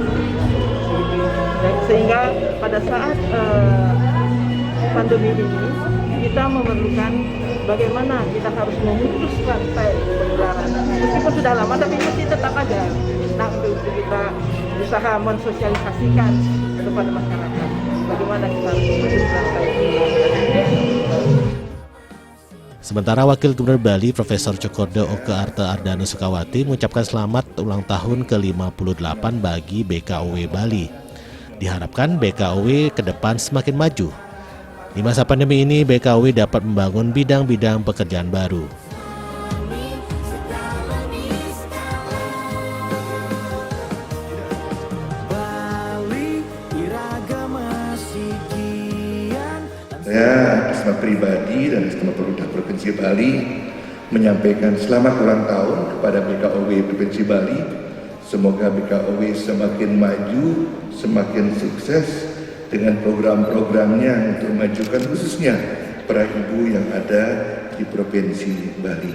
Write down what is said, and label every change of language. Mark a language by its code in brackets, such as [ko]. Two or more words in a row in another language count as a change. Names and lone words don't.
[id] Sehingga pada saat pandemi ini kita memerlukan bagaimana kita harus memutus rantai penularan. Meskipun sudah lama tapi masih tetap ada. Nah, untuk kita berusaha mensosialisasikan kepada masyarakat bagaimana kita harus memutus rantai penularan. Sementara Wakil Gubernur Bali Profesor Cokordo Oke Arte Ardana Sukawati mengucapkan selamat ulang tahun ke-58 bagi BKOW Bali. Diharapkan BKOW ke depan semakin maju. Di masa pandemi ini BKOW dapat membangun bidang-bidang pekerjaan baru. [ban] Bali iragama sikian. [id] Saya atas nama pribadi dan atas nama pemerintah Provinsi Bali menyampaikan selamat ulang tahun kepada BKOW Provinsi Bali. Semoga BKOW semakin maju, semakin sukses dengan program-programnya untuk memajukan khususnya para ibu yang ada di Provinsi Bali.